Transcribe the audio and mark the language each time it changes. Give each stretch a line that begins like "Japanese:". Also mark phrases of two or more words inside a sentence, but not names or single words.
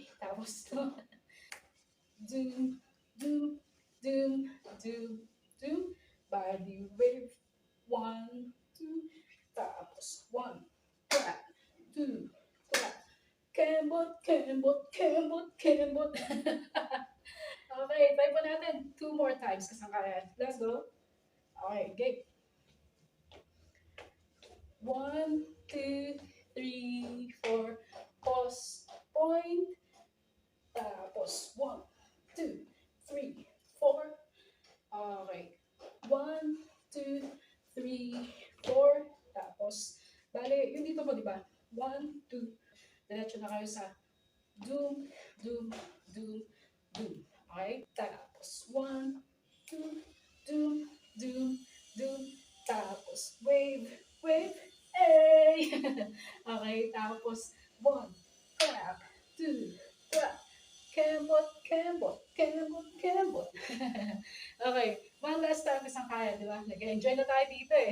Filipino: Tapos, doom, doom, doom, doom, doom.
English: Body wave. 1, 2. Tapos, 1, clap, 2, clap.
Filipino: Kembot, kembot, kembot, kembot. Okay, try po natin 2
English: more times
Filipino: kasangkayan.
English: Let's go. Okay, game. 1, 2, 3, 4. Pause, point.
Filipino: Tapos, 1, 2, 3, 4.
English: Okay. 1, 2, 3, 4.
Filipino: Tapos, bale, yung dito mo, di ba? 1, 2. Diretso na kayo sa doom, doom, doom, doom. Okay? Tapos, 1, 2, doom, doom, doom.
English: Tapos, wave, wave, hey! Okay, tapos, 1, clap, 2, clap.
Filipino: Kembot, kembot, kembot, kembot. Okay,
English: one last time
Filipino: isang kaya, di ba? Nag-enjoy na tayo dito eh.